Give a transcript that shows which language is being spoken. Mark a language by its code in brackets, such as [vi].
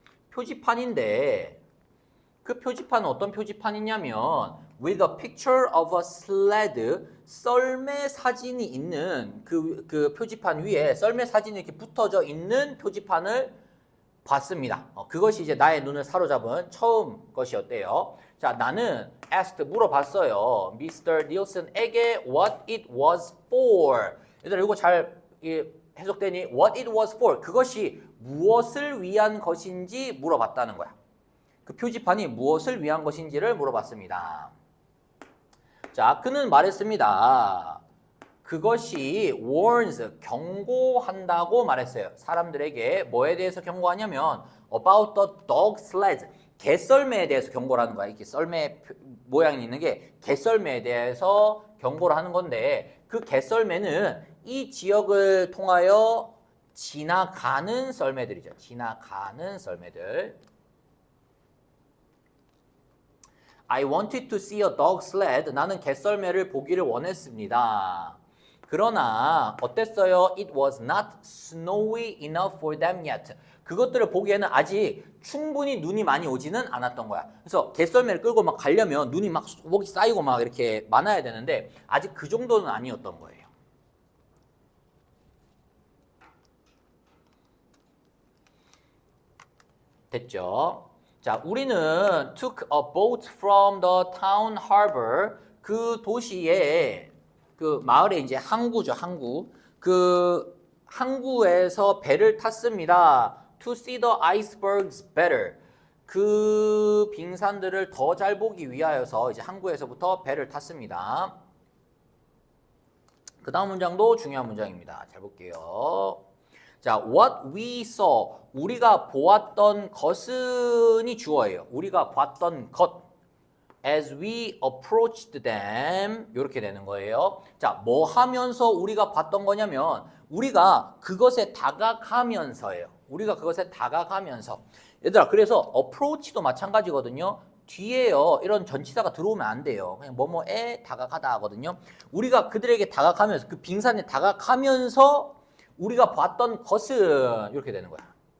[ko] 표지판인데 그 표지판은 어떤 표지판이냐면 [en] with a picture of a sled, [ko] 썰매 사진이 있는 그 표지판 위에 썰매 사진이 이렇게 붙어져 있는 표지판을 봤습니다. 그것이 이제 나의 눈을 사로잡은 처음 것이었대요. 자, 나는 asked 물어봤어요. [en] Mr. Nielsen에게 what it was for. [ko] 얘들아 이거 잘 해석되니? [en] What it was for. [ko] 그것이 무엇을 위한 것인지 물어봤다는 거야. 그 표지판이 무엇을 위한 것인지를 물어봤습니다. 자, 그는 말했습니다. 그것이 warns, 경고한다고 말했어요. 사람들에게 뭐에 대해서 경고하냐면 [en] about the dog sled, [ko] 개썰매에 대해서 경고를 하는 거야. 이렇게 썰매 모양이 있는 게 개썰매에 대해서 경고를 하는 건데 그 개썰매는 이 지역을 통하여 지나가는 썰매들이죠. 지나가는 썰매들. [en] I wanted to see a dog sled. [ko] 나는 개썰매를 보기를 원했습니다. 그러나 어땠어요? [en] It was not snowy enough for them yet. [ko] 그것들을 보기에는 아직 충분히 눈이 많이 오지는 않았던 거야. 그래서 개썰매를 끌고 막 가려면 눈이 막 소복이 쌓이고 막 이렇게 많아야 되는데 아직 그 정도는 아니었던 거예요. 됐죠? 자, 우리는 [en] took a boat from the town harbor. [ko] 그 도시에 그 마을에 이제 항구죠, 항구. 그 항구에서 배를 탔습니다. [en] To see the icebergs better. [ko] 그 빙산들을 더 잘 보기 위하여서 이제 항구에서부터 배를 탔습니다. 그 다음 문장도 중요한 문장입니다. 잘 볼게요. 자, [en] what we saw. [ko] 우리가 보았던 것은이 주어예요. 우리가 봤던 것. [en] As we approached them [ko] 이렇게 되는 거예요. 자, 뭐 하면서 우리가 봤던 거냐면 우리가 그것에 다가가면서예요. 우리가 그것에 다가가면서. 얘들아, 그래서 approach도 마찬가지거든요. 뒤에요. 이런 전치사가 들어오면 안 돼요. 그냥 뭐뭐에 다가가다 하거든요. 우리가 그들에게 다가가면서 그 빙산에 다가가면서 우리가 봤던 것은 이렇게 되는 거야.